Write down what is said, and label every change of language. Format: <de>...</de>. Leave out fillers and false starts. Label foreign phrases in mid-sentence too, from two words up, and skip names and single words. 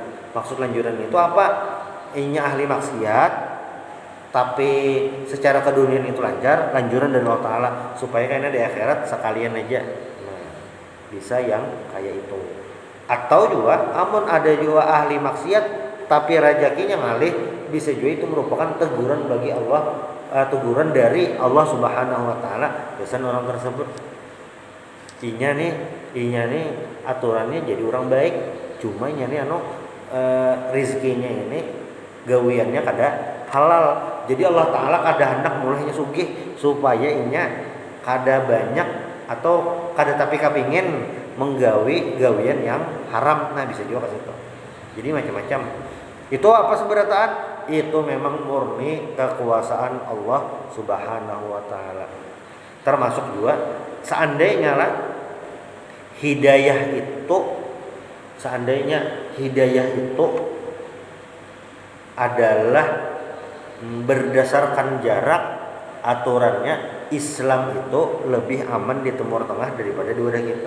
<id>Maksud lanjuran itu apa? Ini ahli maksiat tapi secara keduniaan itu lancar, lanjuran dari Allah Ta'ala supaya kayaknya di akhirat sekalian aja. Nah, bisa yang kayak itu. Atau juga amun ada juga ahli maksiat tapi rezekinya ngalih, bisa juga itu merupakan teguran bagi Allah, teguran dari Allah</id> <ar>سبحانه وتعالى</ar> <id>kesan orang tersebut.</id> <bjn>Inya nih aturannya jadi orang baik, cuma nya nih rezekinya ini gawiannya kada halal. Jadi Allah Ta'ala kada hendak mulainya sugih supaya inya kada banyak atau kada tapi kapingin menggawi gawian yang haram.</bjn> <id>Nah bisa juga ke situ. Jadi macam-macam. Itu apa seberataan? Itu memang murni kekuasaan Allah</id> <ar>سبحانه وتعالى.</ar> <id>Termasuk juga seandainya hidayah itu adalah berdasarkan jarak, aturannya Islam itu lebih aman di Timur Tengah daripada di wadah kita.</id>